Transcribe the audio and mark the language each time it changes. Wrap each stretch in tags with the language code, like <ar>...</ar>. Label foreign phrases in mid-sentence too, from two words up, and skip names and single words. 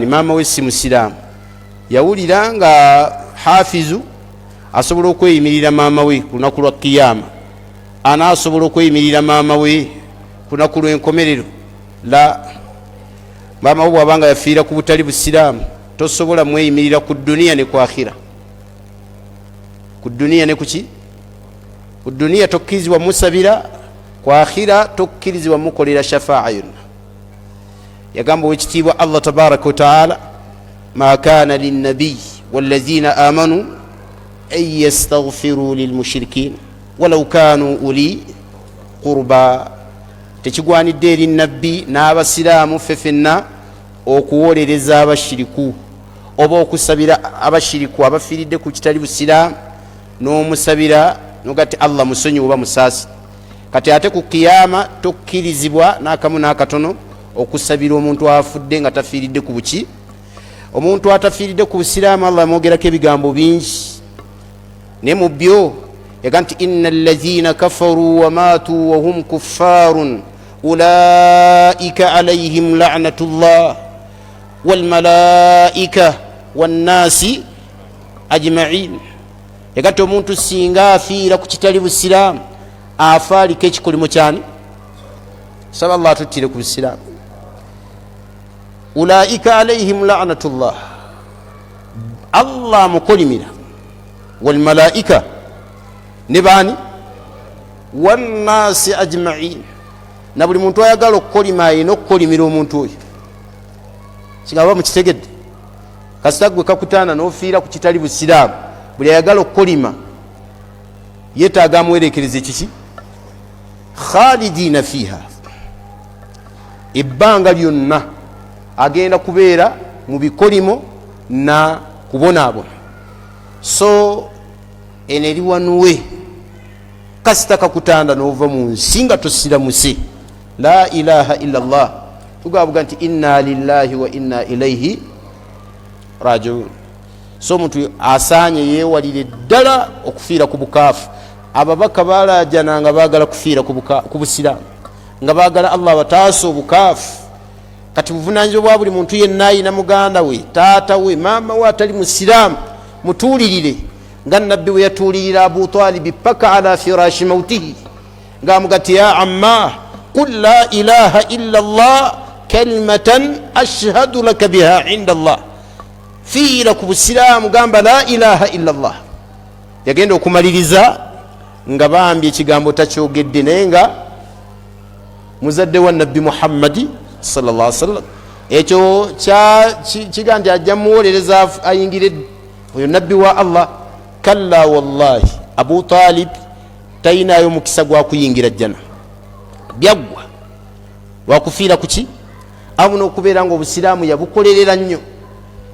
<lg>maama we si musiraamu yawulira nga hafizu asobola okweyimirira maama we ku lunaku lwa kiyama anaasobola okweyimirira maama we ku lunaku lw'enkomerero la maama we bw'abanga yafiira ku butali busiraamu tosobola mweyimirira ku duniya ne ku akhira ku duniya ne kuki ku duniya tokkirizibwa musabira ku akhira tokkirizibwa mukolera shafaa yonna yagamba wekitiibwa Allah</lg> <ar>تبارك وتعالى ما كان للنبي والذين آمنوا أن يستغفروا للمشركين ولو كانوا أولي قربى</ar> <lg>tekigwanidde eri nabbi n'abasiraamu fefenna okuwolereza abashiriku oba okusabira abashiriku abafiiridde ku kitali busiraamu n'omusabira nogati Allah musonyi oba musaasi kati ate ku kiyama tokkirizibwa n'akamu n'akatono okusabira omuntu afudde nga tafiiridde ku buki omuntu atafiiridde ku busiraamu Allah amwogerako ebigambo bingi ne mu byo yaga nti</lg> <ar>إن الذين كفروا وماتوا وهم كفار أولئك عليهم لعنة الله والملائكة والناس أجمعين</ar> <lg>yaga nti omuntu singa afiira ku kitali busiraamu afaaliko ekikolimo kyani saba Allah atuttire ku busiraamu</lg> <ar>أولئك عليهم لعنة الله</ar> <lg>Allah mukolimira</lg> <ar>والملائكة</ar> <lg>ne bani</lg> <ar>والناس</ar> <lg>ajma'in na buli muntu ayagala okukolima ayina okukolimira omuntu oyo kigaba mukitegedde kasitagwe kakutaana n'ofiira ku kitali busiraamu buli ayagala okukolima yetaaga amwerekereza kiki</lg> <ar>خالدين فيها</ar> <lg>ebbanga lyonna agenda kubeera mu bikolimo na kubonaabona so eneriwanuwe kasita kakutanda n'ova mu nsi nga tosiramuse</lg> <ar>لا إله إلا الله</ar> <lg>tugavuga nti</lg> <ar>إنا لله وإنا إليه راجعون</ar> <lg>so omuntu asaanye yeewalire ddala okufiira ku bukaafu ababaka balajana nga baagala kufiira ku busiraamu nga baagala Allah bataasa obukaafu kati buvunaanyizibwa bwa buli muntu yenna ayina muganda we taata we maama we atali musiraamu mutuulirire nga nabbi we yatuulirira Abu Talib paka</lg> <ar>على فراش موته</ar> <lg>ng'amugati</lg> <ar>يا عم قل لا إله إلا الله كلمة أشهد لك بها عند الله</ar> <lg>fiira ku busiraamu gamba</lg> <ar>لا إله إلا الله</ar> <lg>yagenda okumaliriza nga bambye ekigambo takyogedde naye nga muzadde wa nabbi Muhammadi</lg> <ar>صلى الله عليه وسلم</ar> <lg>ekyo kiga nti ajja muwolereza ayingire oyo nabbi wa Allah</lg> <ar>كلا والله</ar> <lg>Abu Talib tayinayo mukisa gwa kuyingira jjana byaggwa lwakufiira kuki abuno okubeera nga obusiraamu yabukolerera nnyo</lg>